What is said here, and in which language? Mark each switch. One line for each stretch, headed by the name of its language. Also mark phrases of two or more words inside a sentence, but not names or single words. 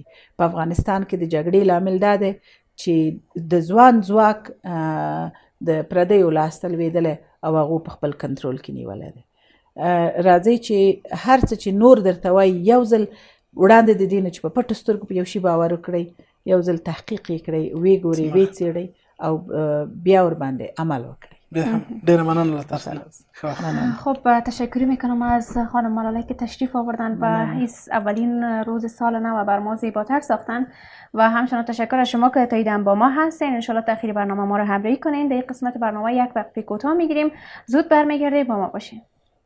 Pashto: په افغانستان کې د جګړې لامل دا دی چې د ځوان ځواک د پردیو لاس ته لوېدلی او هغو په خپل کنټرول کې نیولی دی. راځئ چې هر څه چې نور درته وایي یو ځل وړاندې د دې نه چې په پټو سترګو په یو شي باور وکړئ، یو ځل تحقیق یې کړئ، ویې ګورئ، ویې څېړئ او بیا ورباندې عمل وکړئ. ډیره مننه له تاسو.
Persian: خب تشکر میکنم از خانم ملاله که تشریف آوردن و این اولین روز سال نو بر ما زیباتر ساختن و همچنان تشکر از شما که تا ایدن با ما هستین. انشالله تاخیر برنامه ما رو همراهی کنین. در این قسمت برنامه یک وقفه کوتاه میگیریم، زود برمیگردیم، با ما باشین.